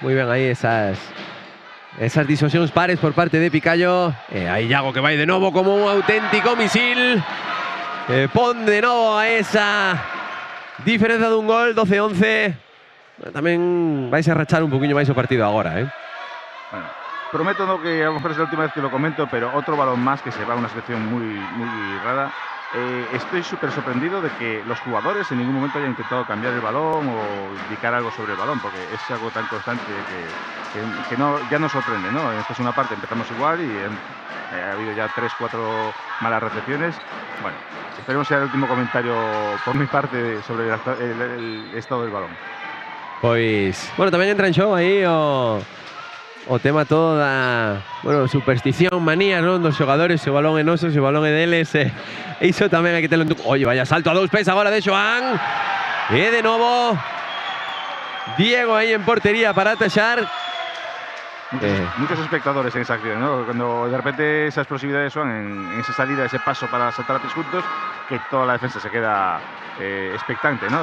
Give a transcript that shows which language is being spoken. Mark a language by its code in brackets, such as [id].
[gl] Muy bien aí esas disosións pares por parte de Picallo. Aí Iago que vai de novo como un auténtico misil. Pon de novo a esa diferenza dun gol, 12-11. Tamén vais a rachar un poquinho máis o partido agora, [es] Bueno, prometo no que a lo mejor es la última vez que lo comento, pero otro balón más que se va a una selección muy rara. Estoy súper sorprendido de que los jugadores en ningún momento hayan intentado cambiar el balón o indicar algo sobre el balón, porque es algo tan constante que ya nos sorprende, ¿no? En esta segunda parte empezamos igual y ha habido ya 3-4 malas recepciones. Bueno, esperemos sea el último comentario por mi parte sobre el estado del balón. [gl] Pois, bueno, tamén entra en show aí o tema todo da, bueno, superstición, manía, non, dos xogadores, se o balón é noso, se o balón é deles, iso tamén hai que telo en tu... Oye, vaya salto a 2 pés agora de Xoán. E de novo Diego aí en portería para atachar. [es] Muchos espectadores en esa acción, ¿no? Cuando de repente esa explosividad de Swan en esa salida, ese paso para saltar a 3 juntos, que toda la defensa se queda expectante, ¿no?